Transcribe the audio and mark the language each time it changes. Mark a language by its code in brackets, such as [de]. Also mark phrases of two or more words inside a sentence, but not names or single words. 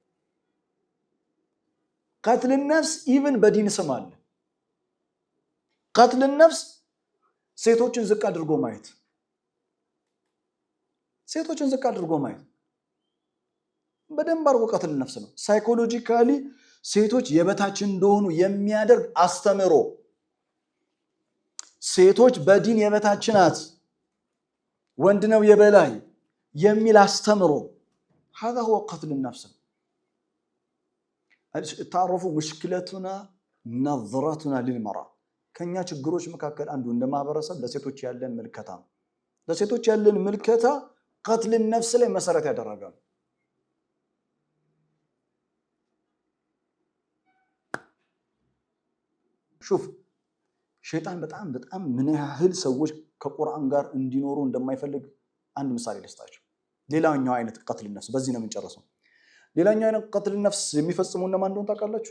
[ar] قتل نفس [am] ኢቭን በዲን ስም አለ። [ar] قتل نفس [am] ሴቶችን ዝቅ አድርጎ ማየት፣ ሴቶችን ዝቅ አድርጎ ማየት በደንብ አድርጎ [ar] قتل نفس [am] ነው። ሳይኮሎጂካሊ ሴቶች የበታች እንደሆኑ የሚያደርግ አስተምሮ፣ ሴቶች በዲን የበታች ናት፣ ወንድ ነው የበላይ የሚል አስተምሮ [ar] هذا هو قتل النفس. تعرفوا مشكلتنا نظرتنا للمرأة [am] ከኛ ችግሮች መካከል አንዱ እንደማህበረሰብ ለሴቶች ያለን ምልከታ ነው። ለሴቶች ያለን ምልከታ [ar] قتل النفس [am] ላይ መሰረት ያደረጋል። شوف ሸይጣን በጣም ምን ያህል ሰዎች ከቁርአን ጋር እንዲኖሩ እንደማይፈልግ አንድ ምሳሌ ልስጣችሁ። ሌላኛው አይነት [ar] قتل نفس [am] በዚህ ነው የምንጨርሰው። ሌላኛው አይነት [ar] قتل نفس [am] የሚፈጽሙ እነማን እንደሆነ ታውቃላችሁ?